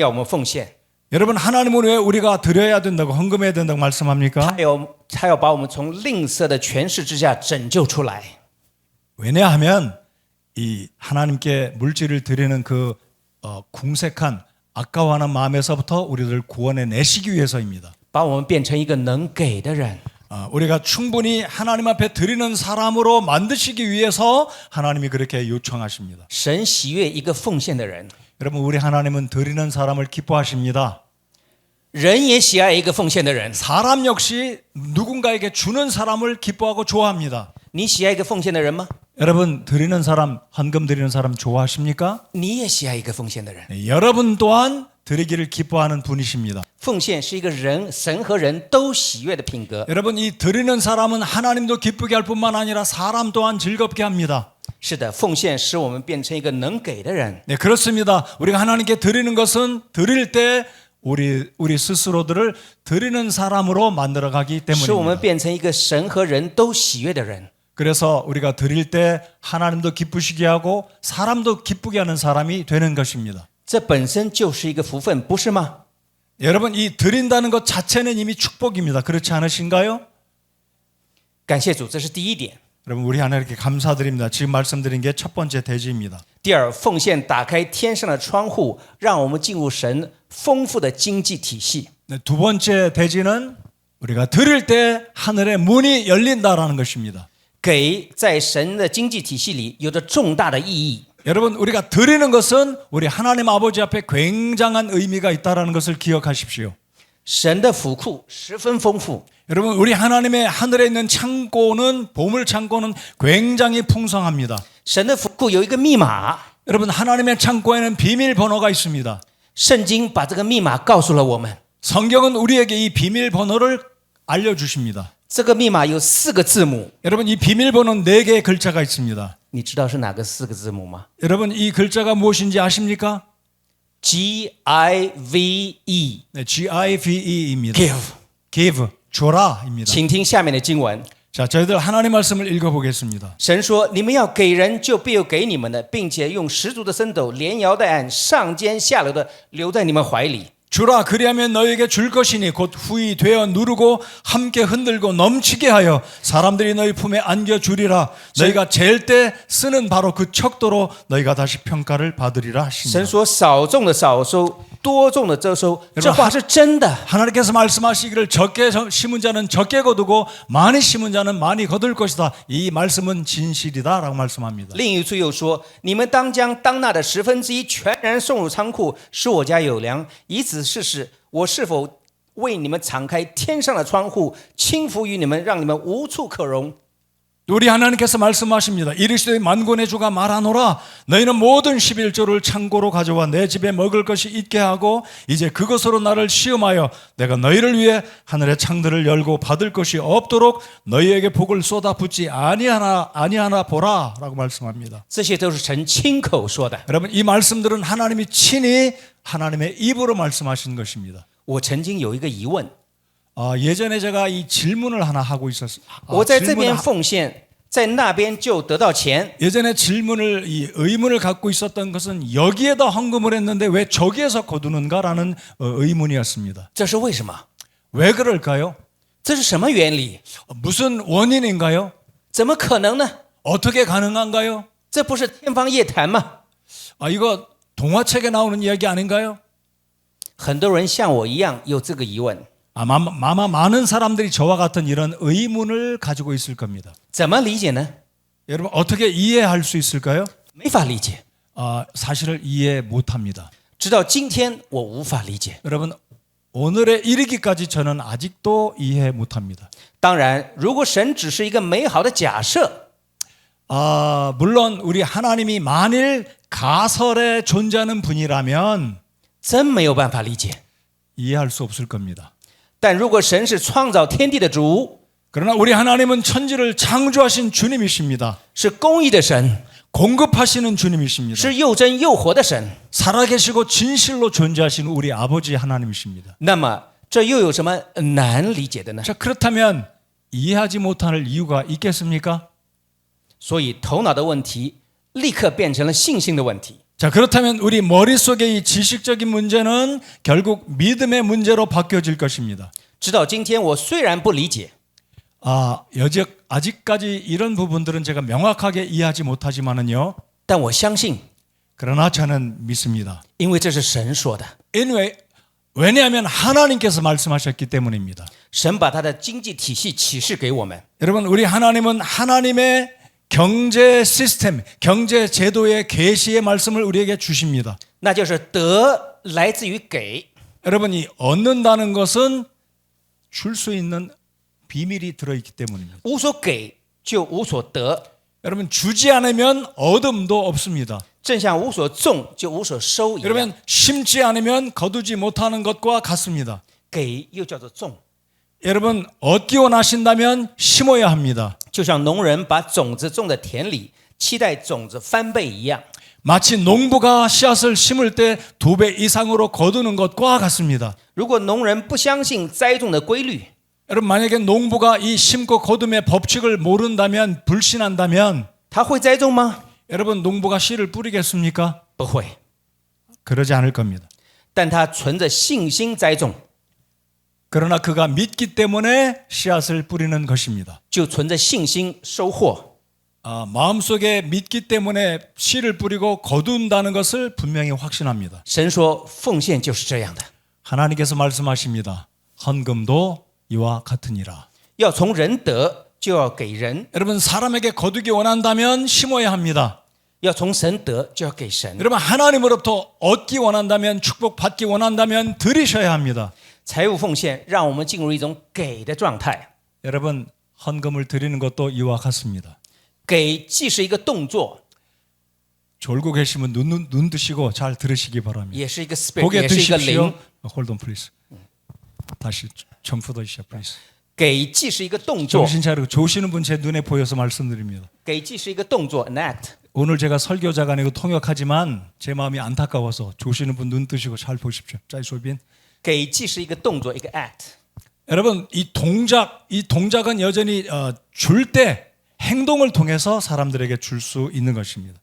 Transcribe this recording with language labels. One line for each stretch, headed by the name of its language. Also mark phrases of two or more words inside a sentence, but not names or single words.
Chinese: 神为什么要我们奉献？
Korean: 여러분 하나님은 왜 우리가 드려야 된다고 헌금해야 된다고 말씀합니까?
Chinese: 他要把我们从吝啬的权势之下拯救出来。
Korean: 왜냐하면 이 하나님께 물질을 드리는 그 궁색한 아까워하는 마음에서부터 우리를 구원해 내시기 위해서입니다.
Chinese: 把我们变成一个能给的人。
Korean: 우리가 충분히 하나님 앞에 드리는 사람으로 만드시기 위해서 하나님이 그렇게 요청하십니다.
Chinese: 神喜悦一个奉献的人，
Korean: 여러분 우리 하나님은 드리는 사람을 기뻐하십니다.
Chinese: 人也喜爱一个奉献的人。
Korean: 사람 역시 누군가에게 주는 사람을 기뻐하고 좋아합니다.
Chinese: 你喜爱一个奉献的人吗？
Korean: 여러분 드리는 사람, 헌금 드리는 사람 좋아하십니까?
Chinese: 你也喜爱一个奉献的人。
Korean: 네, 여러분 또한 드리기를 기뻐하는 분이십니다.
Chinese: 奉献是一个人，神和人都喜悦的品格。
Korean: 여러분 이 드리는 사람은 하나님도 기쁘게 할 뿐만 아니라 사람 또한 즐겁게 합니다.
Chinese: 是的，奉献使我们变成一个能给的人。
Korean: 네, 그렇습니다. 우리가 하나님께 드리는 것은 드릴 때 우리 스스로들을 드리는 사람으로 만들어가기
Chinese: 使我们
Korean: 때문입니다.
Chinese: 变成一个神和人都喜悦的人。
Korean: 그래서 우리가 드릴 때 하나님도 기쁘시게 하고 사람도 기쁘게 하는 사람이 되는 것입니다.
Chinese: 这本身就是一个福分，不是吗？
Korean: 여러분 이 드린다는 것 자체는 이미 축복입니다. 그렇지 않으신가요?
Chinese: 感谢主，这是第一点。
Korean: 여러분 우리 하나님께 감사드립니다. 지금 말씀드린 게 첫 번째 대지입니다.
Chinese: 第二，奉献打开天上的窗户，让我们进入神丰富的经济体系。
Korean: 네, 두 번째 대지는 우리가 드릴 때 하늘의 문이 열린다라는 것입니다.
Chinese: 给在神的经济体系里有着重大的意义。
Korean: 여러분 우리가 드리는 것은 우리 하나님 아버지 앞에 굉장한 의미가 있다라는 것을 기억하십시오.
Chinese: 神的府库十分丰富，
Korean: 여러분 우리 하나님의 하늘에 있는 창고는 보물 창고는 굉장히 풍성합니다.
Chinese: 神的府库有一个密码，
Korean: 여러분 하나님의 창고에는 비밀번호가 있습니다.
Chinese: 圣经把这个密码告诉了我们。
Korean: 성경은 우리에게 이 비밀번호를 알려주십니다.
Chinese: 这个密码有4个字母，
Korean: 여러분 이 비밀번호는 4개의 글자가 있습니다.
Chinese: 你知道是哪个4个字母吗
Korean: 여러분 이 글자가 무엇인지 아십니까?
Chinese: ？GIVE
Korean: 네, GIVE입니다.
Chinese: Give。
Korean: Give, 줘라입니다.
Chinese: 请听下面的经文。
Korean: 자, 저희들 하나님 말씀을 읽어보겠습니다.
Chinese: 神说：“你们要给人，就必有给你们的，并且用十足的升斗，连摇带按，上尖下流的留在你们怀里。
Korean: 주라 그리하면 너에게 줄 것이니 곧 후이 되어 누르고 함께 흔들고 넘치게 하여 사람들이 너희 품에 안겨주리라. 너희가 잴 때 쓰는 바로 그 척도로 너희가 다시 평가를 받으리라
Chinese: 神
Korean: 하십니다.
Chinese: 说：“少种的少收，多种的多收。” 这话是真的。
Korean: 하나님께서 말씀하시기를 적게 심은 자는 적게 거두고 많이 심은 자는 많이 거둘 것이다. 이 말씀은 진실이다라고 말씀합니다.
Chinese: 另一处又说：“你们当将当纳的1/10全然送入仓库，使我家有粮，以此试试我是否为你们敞开天上的窗户，倾福于你们，让你们无处可容。”
Korean: 우리 하나님께서 말씀하십니다. 이르시되 만군의 주가 말하노라. 너희는 모든 11조를 창고로 가져와 내 집에 먹을 것이 있게 하고 이제 그것으로 나를 시험하여 내가 너희를 위해 하늘의 창들을 열고 받을 것이 없도록 너희에게 복을 쏟아붓지 아니하나 보라 라고 말씀합니다.
Chinese: 这些都是神亲口说的。
Korean: 여러분 이 말씀들은 하나님이 친히 하나님의 입으로 말씀하신 것입니다.
Chinese: 我曾经有一个疑问，
Korean: 예전에 제가 이 질문을 하나 하고 있었어요.
Chinese: 我在这边奉献，在那边就得到钱。
Korean: 예전에 이 의문을 갖고 있었던 것은 여기에다 헌금을 했는데 왜 저기에서 거두는가라는 의문이었습니다.
Chinese: 这是为什么？
Korean: 왜 그럴까요?
Chinese: 这是什么原理？
Korean: 무슨 원인인가요?
Chinese: 怎么可能呢？
Korean: 어떻게 가능한가요?
Chinese: 这不是天方夜谭吗？
Korean: 이거 동화책에 나오는 이야기 아닌가요?
Chinese: 很多人像我一样有这个疑问，
Korean: 아마 많은 사람들이 저와 같은 이런 의문을 가지고 있을 겁니다.
Chinese: 怎么理解呢？
Korean: 여러분 어떻게 이해할 수 있을까요?
Chinese: 没法理解。
Korean: 사실을 이해 못합니다.
Chinese: 直到今天，我无法理解。
Korean: 여러분 오늘에 이르기까지 저는 아직도 이해 못합니다.
Chinese: 当然，如果神只是一个美好的假设，
Korean: 물론 우리 하나님이 만일 가설에 존재하는 분이라면
Chinese: 真没有办法理解。
Korean: 이해할 수 없을 겁니다.
Chinese: 但如果神是创造天地的主，
Korean: 그러나 우리 하나님은 천지를 창조하신 주님이십니다.
Chinese: 是公义的神，
Korean: 공급하시는 주님이십니다.
Chinese: 是又真又活的神，
Korean: 살아계시고 진실로 존재하시는 우리 아버지 하나님이십니다.
Chinese: 那么这又有什么难理解的呢？
Korean: 자, 그렇다면 이해하지 못할 이유가 있겠습니까?
Chinese: 所以头脑的问题立刻变成了信心的问题。
Korean: 자, 그렇다면 우리 머릿속의 이 지식적인 문제는 결국 믿음의 문제로 바뀌어질 것입니다.
Chinese: 直到今天，我虽然不理解，
Korean: 아직까지 이런 부분들은 제가 명확하게 이해하지 못하지만은요.
Chinese: 但我相信，
Korean: 그러나 저는 믿습니다.
Chinese: 因为这是神说的，
Korean: 왜냐하면 하나님께서 말씀하셨기 때문입니다.
Chinese: 神把他的经济体系启示给我们。
Korean: 여러분, 우리 하나님은 하나님의 경제 시스템, 경제 제도의 계시의 말씀을 우리에게 주십니다.
Chinese: 那就是得来自于给。
Korean: 여러분이 얻는다는 것은 줄 수 있는 비밀이 들어있기 때문입니다.
Chinese: 无所给就无所得，
Korean: 여러분, 주지 않으면 얻음도 없습니다.
Chinese: 正像无所种就无所收一样。
Korean: 여러분, 심지 않으면 거두지 못하는 것과 같습니다.
Chinese: 给又叫做种，
Korean: 여러분, 얻기 원하신다면 심어야 합니다.
Chinese: 就像农人把种子种在田里，期待种子翻倍一样。
Korean: 마치 농부가 씨앗을 심을 때 2배 이상으로 거두는 것과 같습니다.
Chinese: 如果农人不相信栽种的规律，
Korean: 여러분, 만약에 농부가 이 심고 거둠의 법칙을 모른다면, 불신한다면
Chinese: 他会栽种吗？
Korean: 여러분, 농부가 씨를 뿌리겠습니까?
Chinese: 不会，
Korean: 그러지 않을 겁니다.
Chinese: 但他存着信心栽种，
Korean: 그러나 그가 믿기 때문에 씨앗을 뿌리는 것입니다.
Chinese: 就存着信心收获。
Korean: 마음속에 믿기 때문에 씨를 뿌리고 거둔다는 것을 분명히 확신합니다.
Chinese: 神说奉献就是这样的，
Korean: 하나님께서 말씀하십니다. 헌금도 이와 같으니라.
Chinese: 要从人得就要给人，
Korean: 여러분, 사람에게 거두기 원한다면 심어야 합니다.
Chinese: 要从神得就要给神。
Korean: 여러분, 하나님으로부터 얻기 원한다면, 축복받기 원한다면 드리셔야 합니다.
Chinese: 财务奉献让我们进入一种给的状态，
Korean: 여러분, 헌금을 드리는 것도 이와 같습니다.
Chinese: 给既是一个动作，
Korean: 졸고 계시면 눈 드시고 잘 들으시기 바랍니다.
Chinese: 也是一个 spirit，
Korean: 고개
Chinese: 也是一个
Korean: 드십시오.
Chinese: 灵。
English: Hold on, please.
Korean: 다시 점프더시죠, please.
Chinese: 给既是一个动作，
Korean: 정신 차리고 조시는 분 제 눈에 보여서 말씀드립니다.
Chinese: 给既是一个动作 ，
English: an act。
Korean: 오늘 제가 설교자가 아니고 통역하지만 제 마음이 안타까워서 조시는 분 눈 뜨시고 잘 보십시오. 짜이소빈.
Chinese: 给既是一个动作，一个 act。
Korean: 여러분, 이 동작은 여전히 줄 때 행동을 통해서 사람들에게 줄 수 있는 것입니다.